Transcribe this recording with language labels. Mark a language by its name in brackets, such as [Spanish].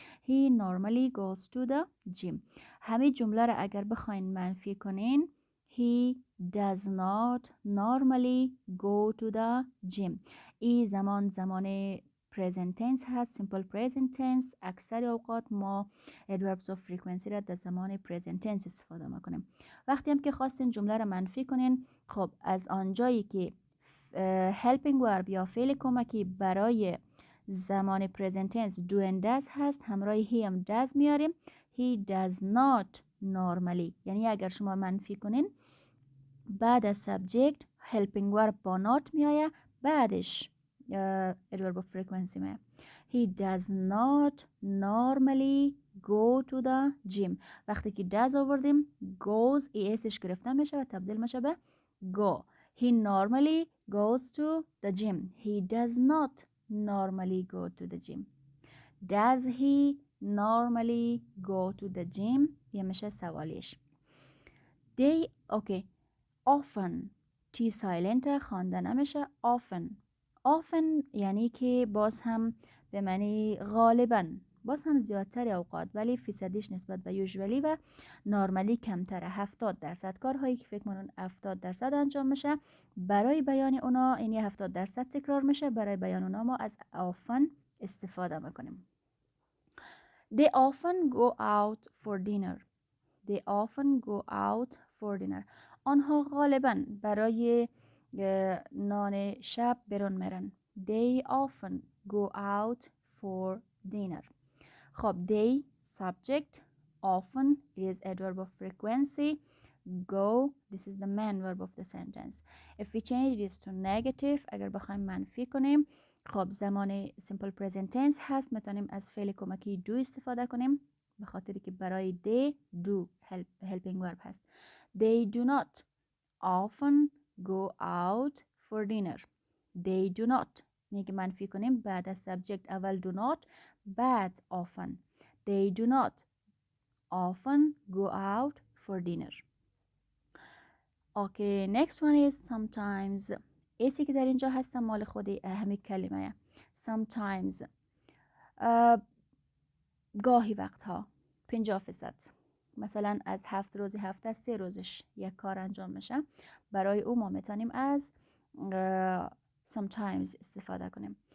[English] He normally goes to the gym. [Persian] همین جمله را اگر بخواین منفی کنین [English] He does not normally go to the gym. [Persian] این زمان present tense هست، simple present tense. اکثر اوقات ما adverbs of frequency را در زمان present tense استفاده میکنیم. وقتی هم که خواستین جمله را منفی کنین، خب از آنجایی که helping verb یا فعل کمکی برای زمان present tense do and does هست، همراه he هم does میاریم. [English] He does not normally. [Persian] یعنی اگر شما منفی کنین بعد از subject helping verb با not میآید، بعدش adverb of frequency میآید. [English] He does not normally go to the gym. [Persian] وقتی که does آوردیم goes اسش گرفته میشه و تبدیل میشه به go. [English] He normally goes to the gym. He does not normally go to the gym. Does he normally go to the gym؟ [Persian] یه میشه سوالیش. [English] They okay. often T silent [Persian] خوانده نمیشه. often یعنی که باز هم به معنی غالبا، باز هم زیادتر اوقات ولی فیصدیش نسبت به usually و نارملی کمتره. 70% کارهایی که فکر کنون 70% انجام میشه برای بیان اونا یعنی 70% تکرار میشه. برای بیان اونا ما از often استفاده میکنیم. [English] They often go out for dinner. They often go out for dinner. [Persian] آنها غالباً برای نان شب برون میرن. [English] They often go out for dinner. خب they subject, often is adverb of frequency, go this is the main verb of the sentence. If we change this to negative [Persian] اگر بخوایم منفی کنیم خب زمان simple present tense هست، میتونیم از فعل کمکی do استفاده کنیم به خاطری که برای they do helping verb هست. [English] They do not often go out for dinner. They do not [Persian] نیگه منفی کنیم بعد از subject اول do not بعد often. [English] They do not often go out for dinner. Okay, next one is sometimes. [Persian] ایسی که در اینجا هستم مال خود همین کلمه. Sometimes گاهی وقتها 50%. مثلا از 7 روزی هفته 3 روزش یک کار انجام میشه. برای او ما میتونیم از sometimes استفاده کنیم.